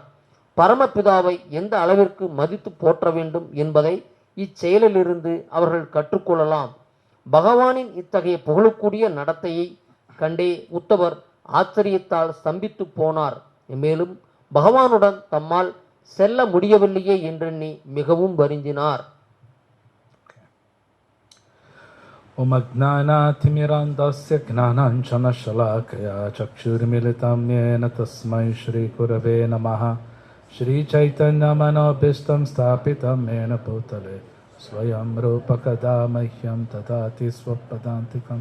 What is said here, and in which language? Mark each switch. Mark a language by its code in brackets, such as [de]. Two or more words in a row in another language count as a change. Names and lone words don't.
[ta] பரமபிதாவை எந்த அளவிற்கு மதித்து போற்ற வேண்டும் என்பதை இச்செயலிலிருந்து அவர்கள் கற்றுக்கொள்ளலாம். பகவானின் இத்தகைய புகழக்கூடிய நடத்தையை கண்டே உத்தவர் ஆச்சரியத்தால் ஸ்தம்பித்து போனார். மேலும் பகவானுடன் தம்மால் செல்ல முடியவில்லையே என்றெண்ணி மிகவும் வருந்தினார். [sa] ओम अज्ञानातिमिरान्धस्य ज्ञानाञ्जनशलाकया चक्षुर्मिलितं येन तस्मै श्रीगुरवे नमः. श्रीचैतन्यमनोभीष्टं स्थापितं येन भूतले स्वयं रूपकदा मह्यं ददाति स्वपदान्तिकं.